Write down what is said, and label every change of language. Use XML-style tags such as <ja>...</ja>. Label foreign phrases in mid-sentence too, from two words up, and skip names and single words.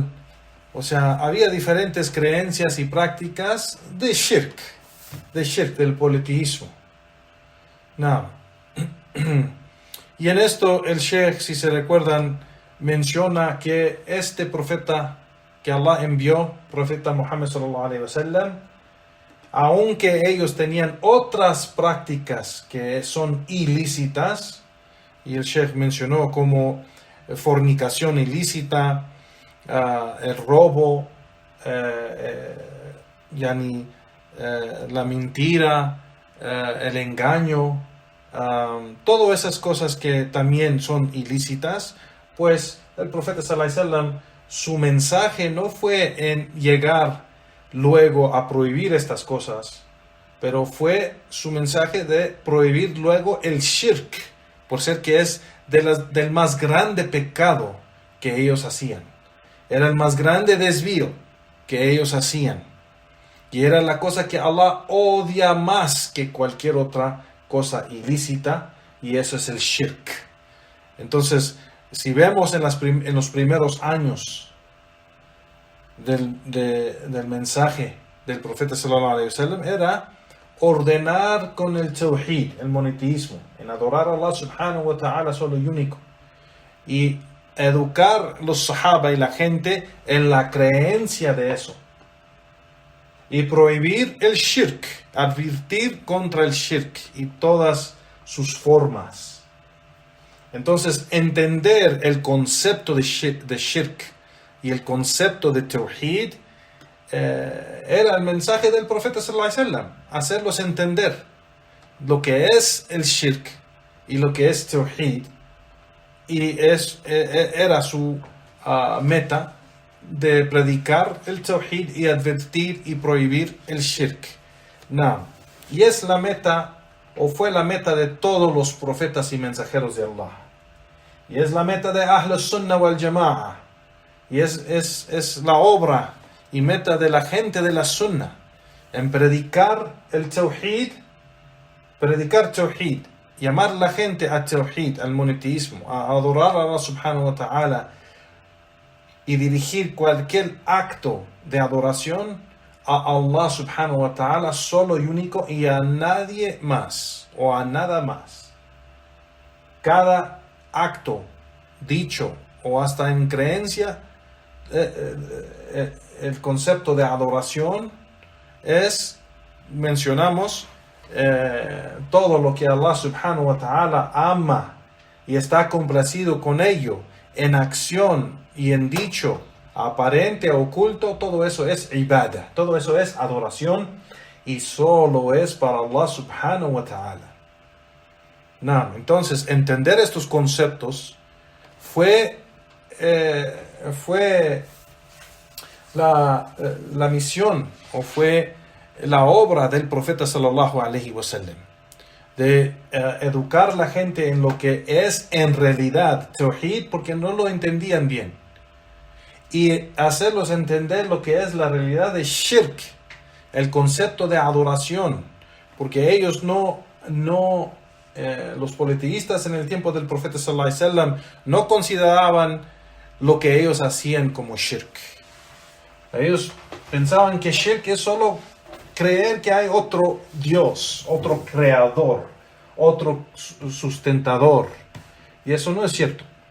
<es>O sea, había diferentes creencias y prácticas de shirk, del politeísmo. Y en esto el Sheikh, si se recuerdan, menciona que este profeta que Allah envió, profeta Muhammad</es> <ar>صلى الله عليه وسلم,</ar> <es>aunque ellos tenían otras prácticas que son ilícitas, y el Sheikh mencionó como fornicación ilícita, el robo, la mentira, el engaño, todas esas cosas que también son ilícitas, pues el profeta</es> <ar>صلى الله عليه وسلم,</ar> <es>su mensaje no fue en llegar luego a prohibir estas cosas, pero fue su mensaje de prohibir luego el shirk, por ser que es del más grande pecado que ellos hacían. Era el más grande desvío que ellos hacían. Y era la cosa que Allah odia más que cualquier otra cosa ilícita, y eso es el shirk. Entonces, si vemos en los primeros años del mensaje del profeta</es> <ar>صلى الله عليه وسلم,</ar> <es>era ordenar con el tawhid, el monoteísmo, en adorar a Allah</es> <ar>سبحانه وتعالى</ar> <es>solo y único, y educar los sahaba y la gente en la creencia de eso, y prohibir el shirk, advertir contra el shirk y todas sus formas. Entonces, entender el concepto de shirk y el concepto de tawhid era el mensaje del profeta</es> <ar>صلى الله عليه وسلم,</ar> <es>hacerlos entender lo que es el shirk y lo que es tawhid, y era su meta de predicar el tawhid y advertir y prohibir el shirk. Y es la meta, o fue la meta de todos los profetas y mensajeros de Allah, y es la meta de</es> <ar>أهل السنة والجماعة,</ar> <es>y es la obra y meta de la gente de la Sunnah, en predicar el tawhid, llamar a la gente a tawhid, al monoteísmo, a adorar a Allah</es> <ar>سبحانه وتعالى,</ar> <es>y dirigir cualquier acto de adoración a Allah</es> <ar>سبحانه وتعالى</ar> <es>solo y único, y a nadie más o a nada más. Cada acto dicho o hasta en creencia, el concepto de adoración es, mencionamos, todo lo que Allah</es> <ar>سبحانه وتعالى</ar> <es>ama y está complacido con ello, en acción y en dicho, aparente o oculto, todo eso es ibadah, todo eso es adoración, y solo es para Allah</es> <ar>سبحانه وتعالى.</ar> <es>Entonces, entender estos conceptos fue la misión, o fue la obra del profeta</es> <ar>صلى الله عليه وسلم,</ar> <es>de educar a la gente en lo que es en realidad tawhid, porque no lo entendían bien, y hacerlos entender lo que es la realidad de shirk, el concepto de adoración, porque ellos los politeístas en el tiempo del profeta</es> <ar>صلى الله عليه وسلم</ar> <es>no consideraban lo que ellos hacían como shirk. Ellos pensaban que shirk es solo creer que hay otro Dios, otro creador, otro sustentador, y eso no es cierto.</es>